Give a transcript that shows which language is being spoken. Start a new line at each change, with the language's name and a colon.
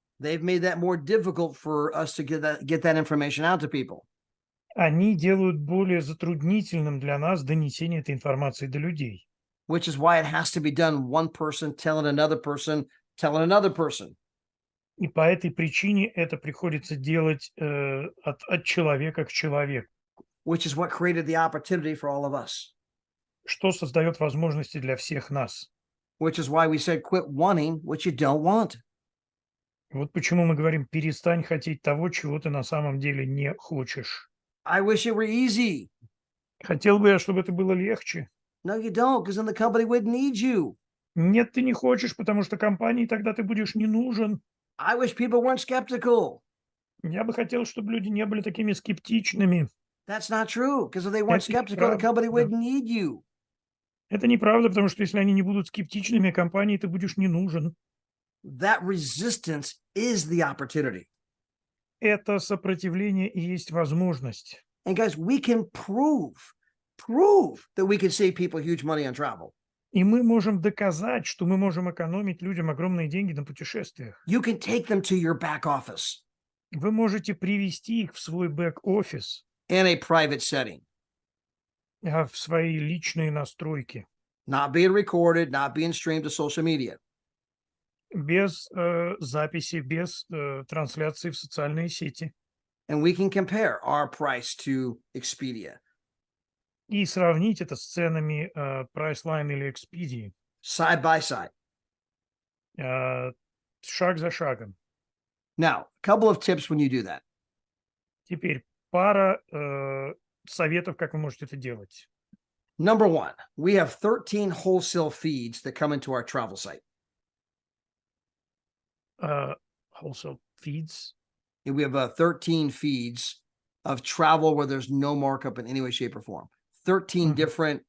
English: they've made that more difficult for us to get that information out to people.
Russian: они делают более затруднительным для нас донесение этой информации до людей.
English: Which is why it has to be done one person telling another person, telling another person.
Russian: И по этой причине это приходится делать от человека к человеку,
English: Which is what created the opportunity for all of us.
Russian: что создает возможности для всех нас.
English: Which is why we said quit wanting what you don't want.
Russian: Вот почему мы говорим: перестань хотеть того, чего ты на самом деле не хочешь.
English: I wish it were easy.
Russian: Хотел бы я, чтобы это было легче.
English: No, you don't, because then the company would need you.
Russian: Нет, ты не хочешь, потому что компании тогда ты будешь не нужен.
English: I wish people weren't skeptical.
Russian: Я бы хотел, чтобы люди не были такими скептичными.
English: That's not true, because if they weren't
Russian: Это
English: skeptical, the
Russian: неправда.
English: company
Russian: Да.
English: would need you.
Russian: Это неправда, потому что если они не будут скептичными, компании ты будешь не нужен.
English: That resistance is the opportunity.
Russian: Это сопротивление и есть возможность.
English: And guys, we can prove that we can save people huge money on travel.
Russian: И мы можем доказать, что мы можем экономить людям огромные деньги на путешествиях.
English: You can take them to your back office
Russian: Вы можете привести их в свой бэк-офис,
English: in a private setting,
Russian: в свои личные настройки,
English: not being recorded, not being streamed to social media.
Russian: без записи, без трансляции в социальные сети.
English: And we can compare our price to Expedia,
Russian: И сравнить это с ценами Priceline или Expedia,
English: side by side.
Russian: шаг за шагом.
English: Now, a couple of tips when you do that.
Russian: Теперь пара советов, как вы можете это делать.
English: Number one, we have 13 wholesale feeds that come into our travel site. Wholesale feeds. And we have 13 feeds of travel where there's no markup in any way, shape, or form. 13 different